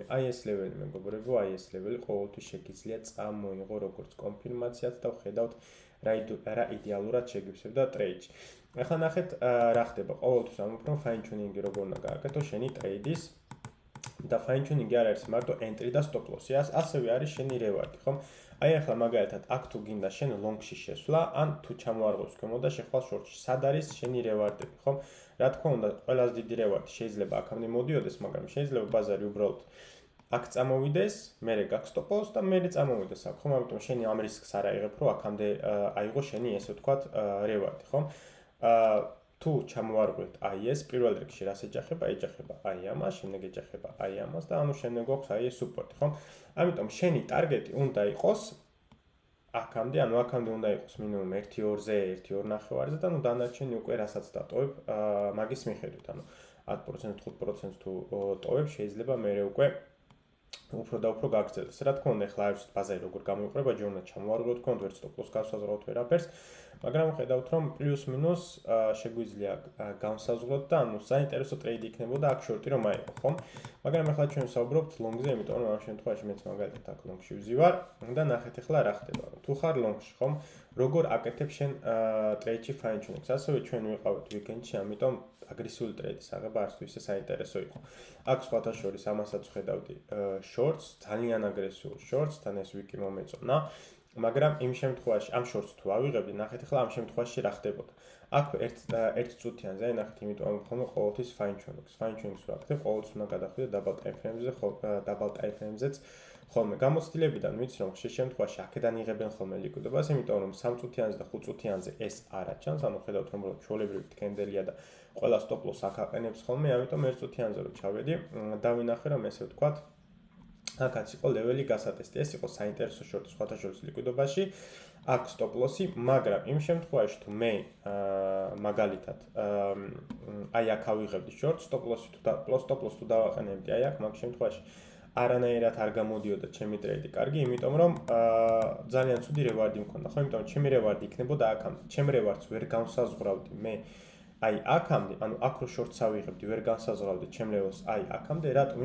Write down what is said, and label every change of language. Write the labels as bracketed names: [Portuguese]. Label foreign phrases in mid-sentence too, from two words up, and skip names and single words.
[Georgian] აი ეს ლეველი მეგობრებო, აი ეს ლეველი ყოველთვის შეგიძლია წამოიღო როგორც კონფირმაციად და ვხედავთ რა იდეალურად შეგივსებდა ტრეიდში. ახლა ნახეთ რა ხდება. ყოველთვის ამბობ რომ [English] fine tuning- [Georgian] ი როგორ უნდა გააკეთო შენი ტრეიდის და [English] fine tuning- [Georgian] ი არ არის მარტო entry და [English] stop loss- [Georgian] ი, ასევე არის შენი reward-ი, ხო? აი ახლა მაგალითად აქ თუ გინდა შენ ლონგში შესვლა, ან თუ ჩამოარღვევს ქვემოთ და შეხვალ შორტში, სად არის შენი reward-ები, ხო? რა თქმა უნდა, ყველაზე დიდი reward-ი შეიძლება აქამდე მოდიოდეს, მაგრამ შეიძლება ბაზარი უბრალოდ აქ წამოვიდეს, მერე გაქვს [English] stop loss [Georgian] და მერე წამოვიდეს აქ, ხო? ამიტომ შენი ამ რისკს არ აიღებ, რომ აქამდე აიღო შენი ესე ვთქვათ reward-ი, ხო? თუ ჩამოვარღვევთ აი ეს პირველ რიგში რას ეჯახება? ეჯახება აი ამას, შემდეგ ეჯახება აი ამას და ანუ შემდეგ გვაქვს აი ეს სუპორტი, ხო? ამიტომ შენი ტარგეტი უნდა იყოს აქამდე, ანუ აქამდე უნდა იყოს მინიმუმ 1-2-ზე, 1-2.5-ზე და ნუ დანარჩენი უკვე რასაც დატოვებ მაგის მიხედვით, ანუ 10%, 5% თუ ტოვებ, შეიძლება მერე უკვე უფრო და უფრო გაგრძელდეს. რა თქმა უნდა, ახლა არის ბაზარი როგორ გამოიყურება, ჯერ უნდა ჩამოვარღვევთ კონტ, ვერც [English] stop loss [Georgian] გავსაზღვრავთ ვერაფერს, მაგრამ ხედავთ რომ პლუს მინუს შეგვიძლია განსაზღვროთ და ანუ საინტერესო ტრეიდი იქნებოდა აქ შორტი რომ აიღო, ხო? მაგრამ ახლა ჩვენ ვსაუბრობთ ლონგზე, იმიტომ რომ ამ შემთხვევაში მეც მაგალითად აქ ლონგში ვზივარ და ნახეთ ახლა რა ხდება. თუ ხარ ლონგში, ხო? როგორ აკეთებ შენ ტრეიდში [English] fine tuning- [Georgian] ს? ასევე ჩვენ ვიყავით ვიკენდში, ამიტომ აგრესიული ტრეიდის აღება არც თუ ისე საინტერესო იყო. აქ სხვათა შორის ამასაც ვხედავდი shorts, ძალიან აგრესიულ shorts, თან ეს ვიკი მომეწონა. მაგრამ იმ შემთხვევაში ამ შორტს თუ ავიღებდი, ნახეთ ახლა ამ შემთხვევაში რა ხდებოდა. აქ ერთ წუთიანზე, აი ნახეთ, იმიტომ ამ ხოლმე ყოველთვის [English] fine tuning- [Georgian] ს. [English] Fine tuning- [Georgian] ს ვაკეთებ, ყოველთვის უნდა გადახვიდე [English] double time frame- [Georgian] ზე, [English] double time frame- [Georgian] ზეც ხოლმე გამოცდილებიდან ვიცი რომ ხშირ შემთხვევაში აქედან იღებენ ხოლმე ლიკვიდობას, იმიტომ რომ 3 წუთიანზე და 5 წუთიანზე ეს არ აჩანს, ანუ ხედავთ რომ ჩვეულებრივი კენდელია და ყველა [English] stop loss [Georgian] აქ აყენებს ხოლმე, ამიტომ 1 წუთიანზე რომ ჩავედი, დავინახე რომ ესე ვთქვათ, აქაც იყო ლეველი გასატესტი. ეს იყო საინტერესო შორტი სხვათა შორის ლიკვიდობაში. აქ [English] stop loss- [Georgian] ი, მაგრამ იმ შემთხვევაში თუ მე მაგალითად აი აქ ავიღებდი [English] short stop loss- [Georgian] ი თუ დავაყენებდი აი აქ მაგ შემთხვევაში არანაირად არ გამოდიოდა ჩემი ტრეიდი კარგი, იმიტომ რომ ძალიან ცუდი რევარდი მქონდა, ხო, იმიტომ რომ ჩემი რევარდი იქნებოდა აქამდე. ჩემ რევარდს ვერ განსაზღვრავდი მე აი აქამდე, ანუ აქ რო short-ს ავიღებდი, ვერ განსაზღვრავდი ჩემ level-ს აი აქამდე, რატომ?